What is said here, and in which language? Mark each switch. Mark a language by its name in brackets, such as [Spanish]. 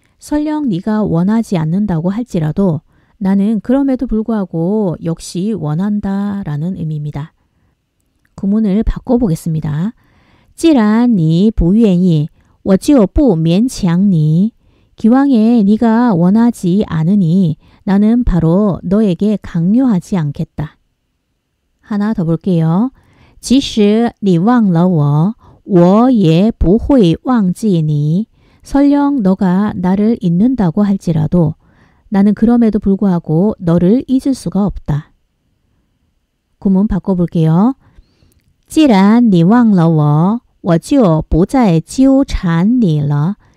[Korean] 설령 네가 원하지 않는다고 할지라도 나는 그럼에도 불구하고 역시 원한다라는 의미입니다. 구문을 바꿔보겠습니다. [Chinese] 既然你不愿意我就不勉强你. [Korean] 기왕에 네가 원하지 않으니 나는 바로 너에게 강요하지 않겠다. 하나 더 볼게요. [Chinese] 即使你忘了我我也不会忘记你. [Korean] 설령 너가 나를 잊는다고 할지라도 나는 그럼에도 불구하고 너를 잊을 수가 없다. 구문 바꿔볼게요. [Chinese] 既然你忘了我我就不再纠缠你了.